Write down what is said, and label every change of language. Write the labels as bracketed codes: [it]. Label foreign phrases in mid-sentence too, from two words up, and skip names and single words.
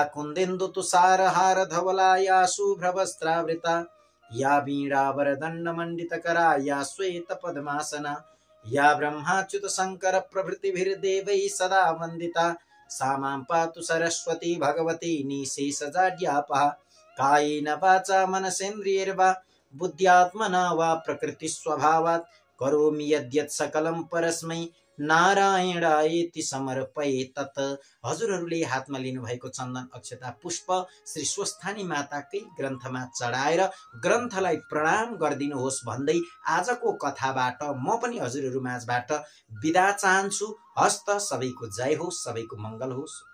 [sa] कुन्देन्दु तुषारहार धवला या शुभ्रवस्त्रावृता या वीणावरदण्ड मंडितकरा या श्वेत पद्मासना या ब्रह्माच्युत शंकर प्रभृतिभिर्देवैः सदा वन्दिता सा मां पातु सरस्वती भगवती निशेषजाड्यापहा कायेन वाचा मनसेन्द्रियैर्वा बुद्ध्यात्मना वा प्रकृतिस्वभावात् करोमि यद्यत् सकलं परस्मै नारायणायेति समर्पये तत्। [ne] हजुरहरूले हातमा लिनुभएको चन्दन अक्षता पुष्प श्री स्वस्थानी माताकै ग्रन्थमा चढाएर ग्रन्थलाई प्रणाम गरिदिनुहोस् भन्दै आजको कथाबाट म पनि हजुरहरू माझबाट बिदा चाहन्छु। हस्त सबैको जय होस्, सबैको मङ्गल होस्।